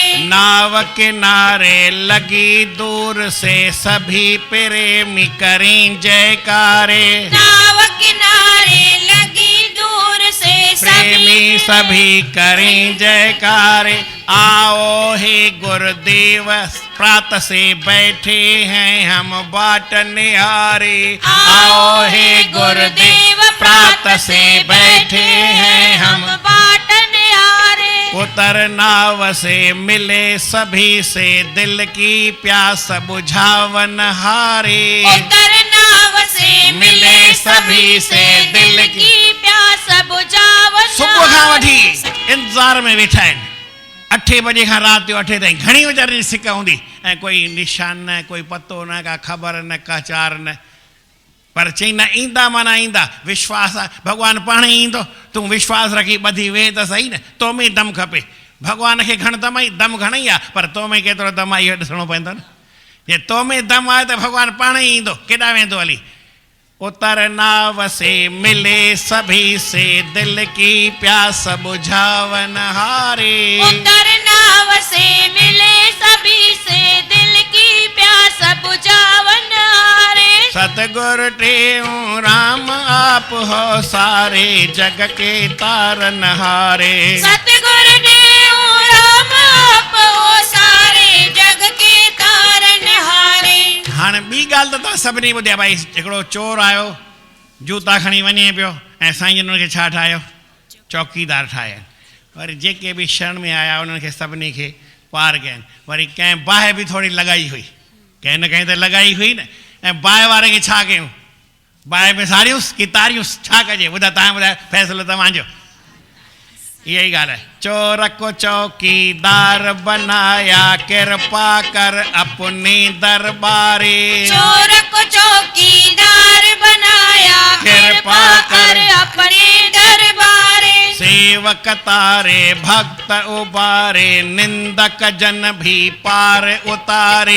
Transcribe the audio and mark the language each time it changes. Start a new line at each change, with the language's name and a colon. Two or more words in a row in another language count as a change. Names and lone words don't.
Hindi: नाव किनारे लगी दूर से सभी प्रेमी करें जयकारे नाव किनारे लगी दूर से प्रेमी सभी करें जयकारे आओ हे गुरुदेव प्रात से बैठे हैं हम बाट निहारे आओ हे गुरुदेव प्रात से बैठे हैं हम बाट निहारे उतर नाव से मिले सभी से दिल की प्यास बुझावन हारे उतर नाव से मिले सभी से दिल की प्यास बुझावन
Sindhi: सुबुह खां वठी इंतज़ार में वेठा आहिनि 8 बजे खां राति जो 8 ताईं घणी वीचारनि जी सिक हूंदी ऐं कोई निशान न कोई पतो न का ख़बर न का चार न पर चई न ईंदा माना ईंदा विश्वास आहे भॻवानु पाण ई ईंदो तूं विश्वास रखी ॿधी वेह त सही न तो में दम खपे भॻवान खे घण दम घणई आहे पर तो में केतिरो दम आहे इहो ॾिसणो पवंदो न जे तो में दम आहे त भॻवानु पाण ई ईंदो केॾां वेंदो हली
Hindi: उतर नाव से मिले सभी से दिल की प्यास बुझावन हारे उतर नाव से मिले सभी से दिल की प्यास बुझावन हारे सतगुर टेऊंराम आप हो सारे जग के तारनहारे सतगुर टेऊंराम आप हो सारे जग के तारनहारे
Sindhi: हाणे ॿी ॻाल्हि त तव्हां सभिनी ॿुधिया भाई हिकिड़ो चोर आयो जूता खणी वञे पियो ऐं साईं जन हुनखे छा ठाहियो चौकीदार ठाहिया वरी जेके बि शरण में आया उन्हनि खे सभिनी खे पार कयनि वरी कंहिं बाहि बि थोरी लॻाई हुई कंहिं न कंहिं त लॻाई हुई न ऐं बाहि वारे खे छा कयूं बाहि में सारियुसि की तारियुसि छा कजे ॿुधा तव्हां ॿुधायो फ़ैसिलो तव्हांजो इहा ई ॻाल्हि आहे
Hindi: चोर को चौकीदार बनाया कृपा कर अपने दरबारे चोर को चौकीदार बनाया कृपा कर अपने दरबारे सेवक तारे भक्त उबारे निंदक जन भी पार उतारे